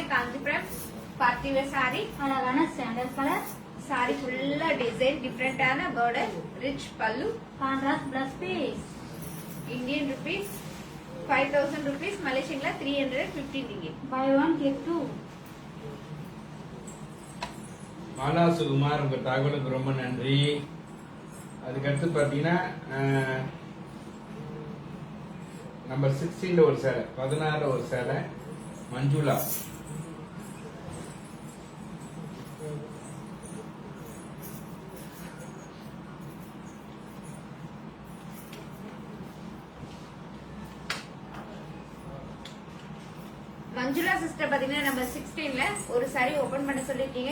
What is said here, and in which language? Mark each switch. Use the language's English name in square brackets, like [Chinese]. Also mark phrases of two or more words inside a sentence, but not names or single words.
[English] Kanchipuram party wear saree. அழகான sandal colour, saree fulla design, differentaana border, rich பல்லு. contrast blouse piece. Indian rupees 5000 rupees Malaysian la 315 ringgit. Buy one get two. [Tamil] மாலா சுகுமார், உங்க தகவலுக்கு ரொம்ப நன்றி. அதுக்கடுத்து பாத்தீங்கன்னா நம்பர் 16 ஒரு சேலை, 16 ஒரு சேலை மஞ்சுளா. மஞ்சுளா சிஸ்டர் பாத்தீங்கன்னா நம்பர் 16ல ஒரு saree ஓபன் பண்ண சொல்லிருக்கீங்க.